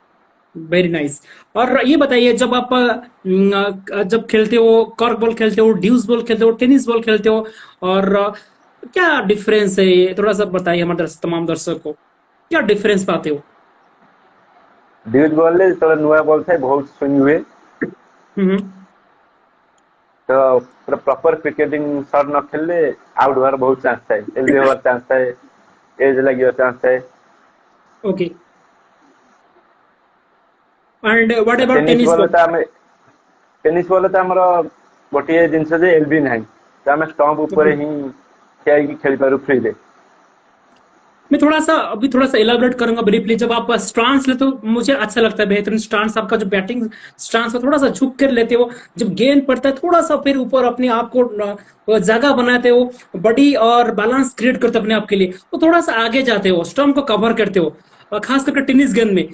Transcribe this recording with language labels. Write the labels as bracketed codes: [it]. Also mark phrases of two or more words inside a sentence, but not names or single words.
[en] Very nice. [hi] और ये बताइए, जब आप जब खेलते हो, कॉर्क बॉल खेलते हो, ड्यूस बॉल खेलते हो, [en] tennis ball [hi] खेलते हो, और क्या डिफरेंस है, ये थोड़ा सा बताइए हमारे तमाम दर्शक को। क्या डिफरेंस पाते हो? [en] deuce ball [or] रे जेତେବେଳେ ନୂଆ ବଲ୍ ଥାଏ ବହୁତ ସୁଇଙ୍ଗ ହୁଏ, हम्म। ତ ପୁରା [en] proper cricketing shot [or] ନ ଖେଳିଲେ ଆଉଟ୍ ହବାର ବହୁତ ଚାନ୍ସ ଥାଏ, ଏଲବି ହବାର ଚାନ୍ସ ଥାଏ, ଏଜ୍ ଲାଗିବାର ଚାନ୍ସ ଥାଏ। [en] Okay. And what about [or] ଟେନିସ୍ [hi] टेनिस [or] ବଲ୍ ରେ [hi] बॉल? [or] ତ ଆମେ [en] tennis ball [or] ରେ ତ ଆମର ଗୋଟିଏ ଜିନିଷ ଯେ ଏଲବି ନାହିଁ, ତ ଆମେ ଷ୍ଟମ୍ପ [hi] ओके। [or] ଉପରେ ହିଁ ଠିଆ ହେଇକି ଖେଳିପାରୁ ଫ୍ରିରେ। [hi] मैं थोड़ा सा अभी थोड़ा सा इलाबोरेट करूंगा ब्रीफली। जब आप स्टांस लेते हो मुझे अच्छा लगता है, बेहतरीन स्टांस आपका जो [en] batting stance [hi] है, थोड़ा सा झुक कर लेते हो। जब गेंद पड़ता है थोड़ा सा फिर ऊपर अपने आप को जगह बनाते हो, बॉडी और बैलेंस क्रिएट करते हो अपने आप के लिए, तो थोड़ा सा आगे जाते हो, स्टम्प को कवर करते हो, खास करके [en] टेनिस गेंद [hi] में।